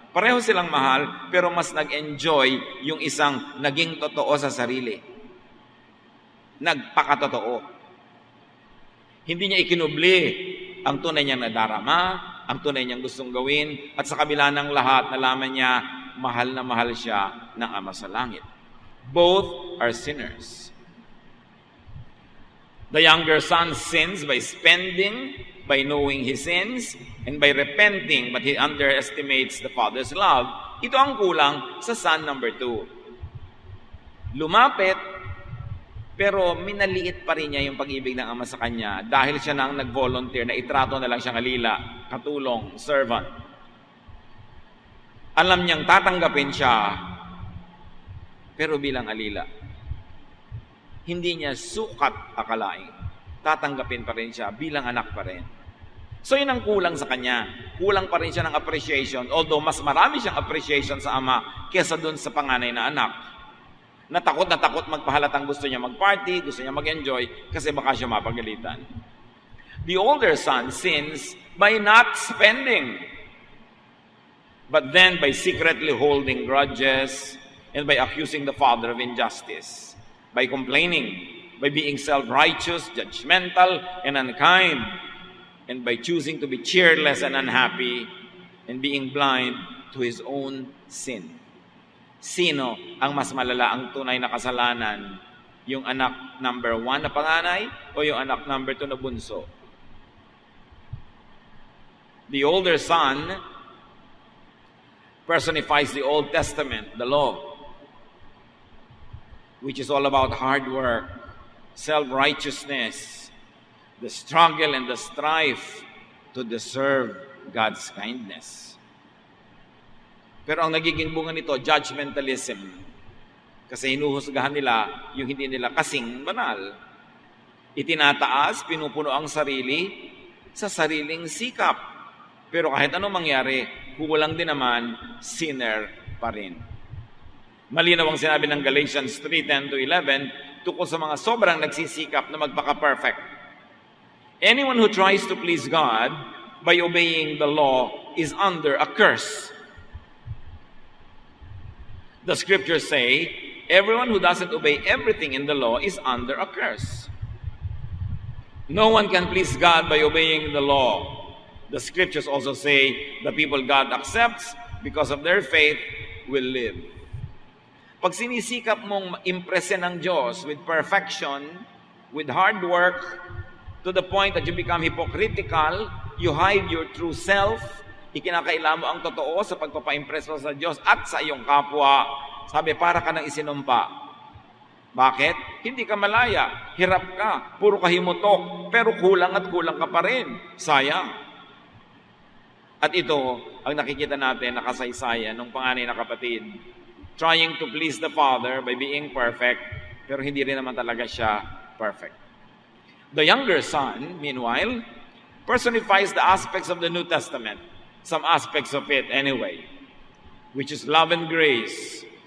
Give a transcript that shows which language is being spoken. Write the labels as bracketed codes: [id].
[tl] Pareho silang mahal, pero mas nag-enjoy yung isang naging totoo sa sarili. Nagpakatotoo. Hindi niya ikinubli ang tunay niyang nadarama, ang tunay niyang gustong gawin, at sa kabila ng lahat, nalaman niya, mahal na mahal siya ng Ama sa langit. [en] Both are sinners. The younger son sins by spending, by knowing he sins, and by repenting, but he underestimates the father's love. [tl] Ito ang kulang sa [en] son number 2. [tl] Lumapit, pero minaliit pa rin niya yung pag-ibig ng ama sa kanya dahil siya na ang nag-volunteer na itrato na lang siyang alila, katulong, servant. Alam niyang tatanggapin siya, pero bilang alila. Hindi niya sukat akalain. Tatanggapin pa rin siya bilang anak pa rin. So yun ang kulang sa kanya. Kulang pa rin siya ng appreciation, although mas marami siyang appreciation sa ama kesa dun sa panganay na anak. Na takot magpahalatang gusto niya mag-party, gusto niya mag-enjoy, kasi baka siya mapagalitan. [en] The older son sins by not spending, but then by secretly holding grudges and by accusing the father of injustice. By complaining, by being self-righteous, judgmental, and unkind, and by choosing to be cheerless and unhappy, and being blind to his own sin. [tl] Sino ang mas malala ang tunay na kasalanan? Yung anak number 1 na panganay o yung anak number 2 na bunso? [en] The older son personifies the Old Testament, the law, which is all about hard work, self-righteousness, the struggle and the strife to deserve God's kindness. [tl] Pero ang nagiging bunga nito, [en] judgmentalism. [tl] Kasi hinuhusgahan nila yung hindi nila kasing banal. Itinataas, pinupuno ang sarili sa sariling sikap. Pero kahit anong mangyari, kulang din naman, sinner pa rin. Malinaw ang sinabi ng Galatians 3:10-11 tungkol sa mga sobrang nagsisikap na magpaka-perfect. [en] Anyone who tries to please God by obeying the law is under a curse. The scriptures say, everyone who doesn't obey everything in the law is under a curse. No one can please God by obeying the law. The scriptures also say the people God accepts because of their faith will live. [tl] Pag sinisikap mong impresin ng Diyos [en] with perfection, with hard work, to the point that you become hypocritical, you hide your true self, [tl] ikinakaila mo ang totoo sa pagpapa-impress mo sa Diyos at sa iyong kapwa, sabi, para ka nang isinumpa. Bakit? Hindi ka malaya, hirap ka, puro ka himutok, pero kulang at kulang ka pa rin. Sayang. At ito ang nakikita natin na kasaysayan ng panganay na kapatid. [en] Trying to please the Father by being perfect, [tl] pero hindi rin naman talaga siya [en] perfect. The younger son, meanwhile, personifies the aspects of the New Testament, some aspects of it anyway, which is love and grace.